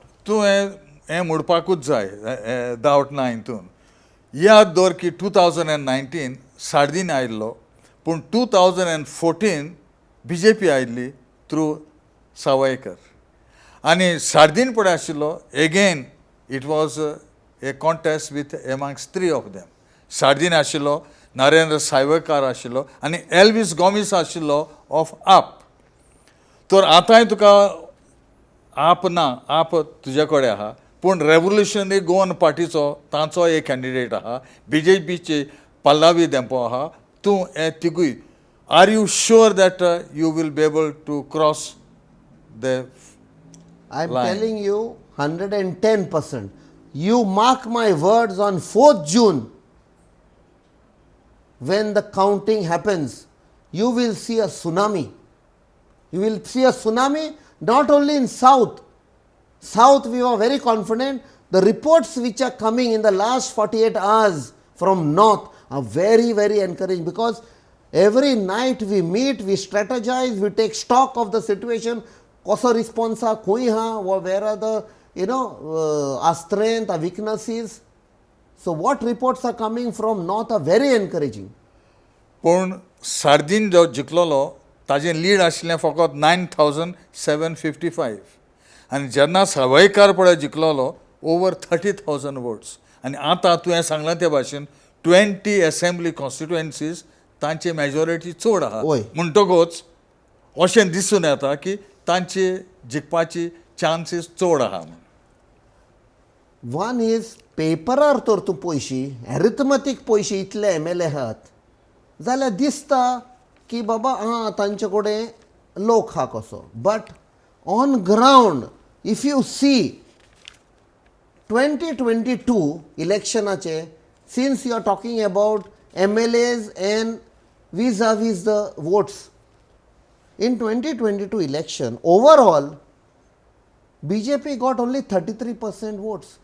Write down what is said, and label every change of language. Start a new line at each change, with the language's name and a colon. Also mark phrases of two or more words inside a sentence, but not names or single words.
Konkani: तूं हें म्हणपाकूच जाय डावट ना हितून. याद दवर की 2019 सार्दीन आयिल्लो पूण 2014 BJP आयिल्ली थ्रू सावयकर आनी सार्दीन पळय आशिल्लो एगेन
English: it was a contest with amongst 3 of them.
Konkani: सार्दीन आशिल्लो, नरेंद्र सावयकर आशिल्लो आनी एल्विस गॉमिस आशिल्लो ऑफ आप. तर आतांय तुका आप ना, आप तुजे कडेन आहा पूण रेवोल्युशनरी गोवन पार्टीचो तांचो एक कॅन्डिडेट आहा. BJPचे पल्लावी देंपो आहा. तूं हे तिगूय
English: are you sure that you will be able to cross the I am telling you 110%. You mark my words, on 4th June, when the counting happens, you will see a tsunami. You will see a tsunami not only in South. South, we were very confident. The reports which are coming in the last 48 hours from North are very, very encouraging because every night we meet, we strategize, we take stock of the situation.
Konkani: कसो रिस्पॉन्स हा खंय हा
English: where are the our strength, our weaknesses. So what reports are coming from North are very encouraging.
Konkani: पूण सार्दीन जो जिखलोलो ताजें लीड आशिल्लें फकत 9,755 आनी जेन्ना सावयकार पळय जिखलोलो ओवर 30,000 वोट्स. आनी आतां तुवें सांगलां ते भाशेन 20
English: assembly constituencies
Konkani: तांची मेजॉरिटी चड आहा. म्हणटकूच अशें दिसून येता की तांची जिखपाची चान्सीस चड आहा.
English: one is
Konkani: पेपरार तर तूं पयशी एरिथमेटीक पयशी इतले MLA आहात जाल्यार दिसता की बाबा तांचे कडेन लोक हा कसो.
English: But on ground if you see 2022 election since you are talking about MLAs and vis-a-vis the votes. In 2022 election, overall, BJP got only 33% votes.